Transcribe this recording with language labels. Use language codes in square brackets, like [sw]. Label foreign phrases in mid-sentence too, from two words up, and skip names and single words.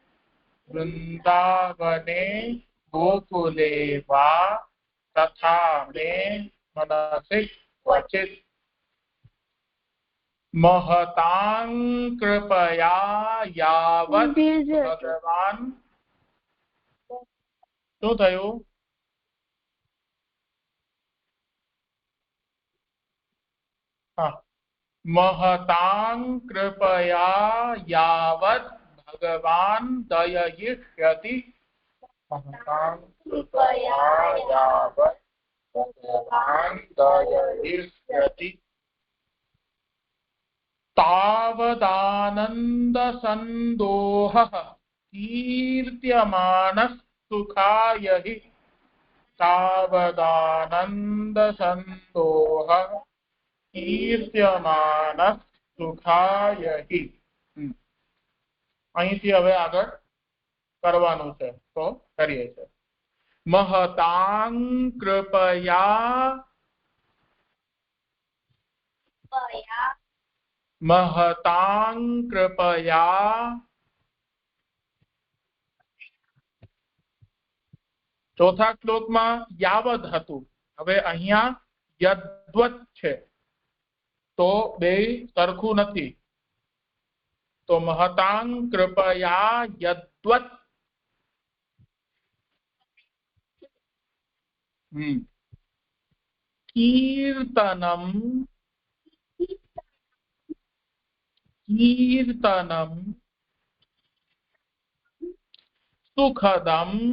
[sa] वृंदावने गोकुले वा तथा मे मनसि क्वचित्. महतां कृपया यावत् भगवान. [gu] શું થયું? [sa] महतां कृपया यावत् भगवान दययिष्यति. महतां कृपया यावत् भगवान दययिष्यति. तावदानन्दसन्दोहः कीर्त्यमानः सुखाय हि. तावदानन्दसन्दोहः कीर्त्यमानः सुखाय हि. [gu] અહીંથી હવે આગળ કરવાનું છે તો કરીએ છીએ. [sa] महतां कृपया महतां कृपया [gu] ચોથા શ્લોકમાં યાવદ હતું. હવે અહીંયા યદ્વત છે તો બે સરખું નથી. [sa] તો महतां कृपया यद्वत् कीर्तनम कीर्तनम सुखदम